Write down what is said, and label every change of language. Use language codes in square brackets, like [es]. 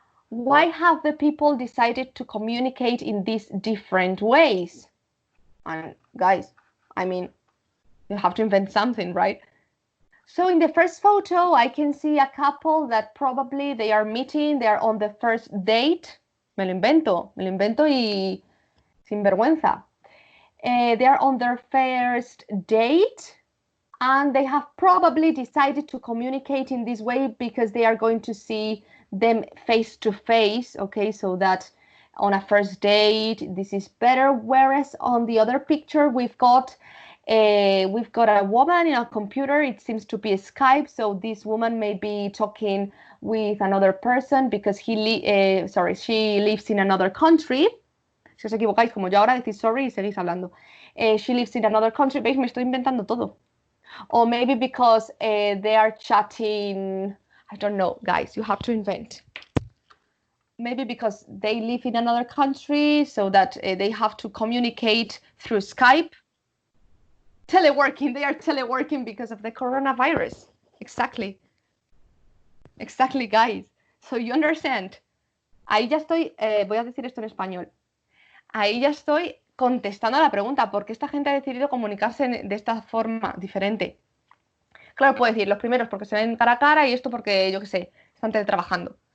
[en] Why have the people decided to communicate in these different ways? And guys, I mean, you have to invent something, right? So in the first photo, I can see a couple that probably they are meeting, they are on the first date. [es] Me lo invento y sin vergüenza. [en] They are on their first date and they have probably decided to communicate in this way because they are going to see them face to face, okay, so that on a first date this is better, whereas on the other picture we've got a woman in a computer. It seems to be Skype, so this woman may be talking with another person because she lives in another country. [es] Si os equivocáis, como yo ahora, decís sorry y seguís hablando. [en] She lives in another country. [es] ¿Veis? Me estoy inventando todo. [en] Or maybe because they are chatting, I don't know, guys, you have to invent. Maybe because they live in another country, so that they have to communicate through Skype. Teleworking, they are teleworking because of the coronavirus. Exactly. Exactly, guys. So you understand. [es] Ahí ya estoy, voy a decir esto en español. Ahí ya estoy contestando a la pregunta, ¿por qué esta gente ha decidido comunicarse de esta forma diferente? Claro, puedo decir, los primeros porque se ven cara a cara y esto porque, yo qué sé, están teletrabajando.